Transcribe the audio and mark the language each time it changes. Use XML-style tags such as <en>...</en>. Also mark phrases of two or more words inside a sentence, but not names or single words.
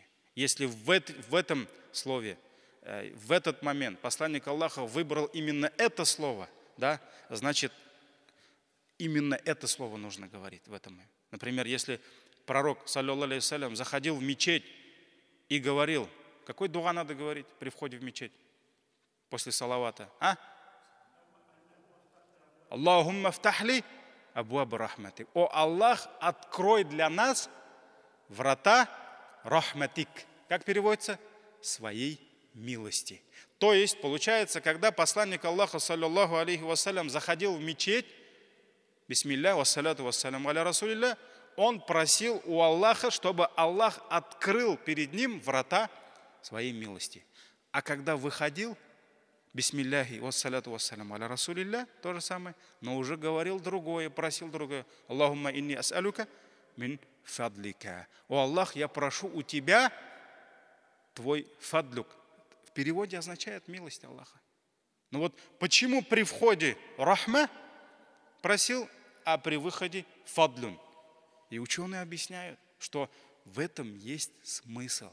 <ru>Если в этом слове, в этот момент посланник Аллаха выбрал именно это слово, да, значит, именно это слово нужно говорить в этом. Например, если пророк,</ru> <ar>صلى الله عليه وسلم,</ar> <ru>заходил в мечеть и говорил, какой дуа надо говорить при входе в мечеть после салавата?</ru> <ar>اللهم افتح لي أبواب رحمتك.</ar> <ru>О Аллах, открой для нас врата рахматик. Как переводится? Своей милости. То есть, получается, когда посланник Аллаха,</ru> <ar>صلى الله عليه وسلم,</ar> <ru>заходил в мечеть,</ru> <ar>بسم الله والصلاة والسلام على رسول الله,</ar> <ru>он просил у Аллаха, чтобы Аллах открыл перед ним врата своей милости. А когда выходил,</ru> <ar>بسم الله والصلاة والسلام على رسول الله,</ar> <ru>то же самое, но уже говорил другое, просил другое.</ru> <ar>اللهم إني أسألك من فضلك.</ar> <ru>О Аллах, я прошу у тебя твой фадлюк. В переводе означает милость Аллаха. Но вот почему при входе рахма просил, а при выходе фадлюн? И ученые объясняют, что в этом есть смысл.</ru>